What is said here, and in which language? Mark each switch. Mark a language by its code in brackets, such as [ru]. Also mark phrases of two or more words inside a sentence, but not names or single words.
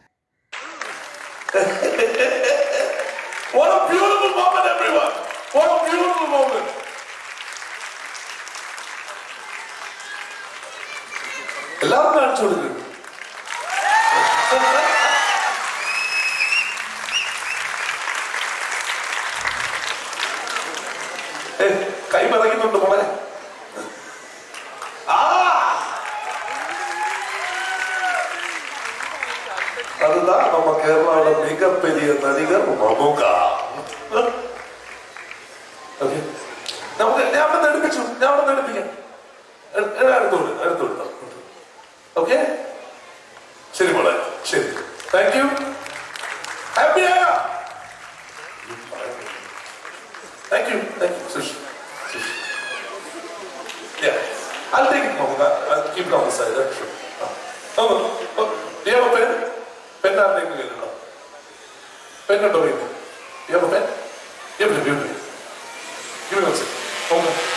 [ml] എല്ലാവരും കാണിച്ചു കൊടുക്കും. കൈ പറയുന്നുണ്ട് മോളെ. [ta] அதுதான் நம்ம கேரளாவோட மிகப்பெரிய நடிகர் மம்முக்கா. [ml] നമുക്ക് ഞാൻ എടുപ്പിക്കാം. എടുത്തു. ഓക്കെ, ശരി മോളെ, ശരി. [en] thank you. [ml] ഹാപ്പിയാ? [en] thank you. [ml] സുഷി. [en] Yeah, I'll take it, Mom. I'll keep it on the side. Sure. Do you have a pen? Pen I'm taking it. Pen and do it. You have a pen? Give me. Give me one second. Okay.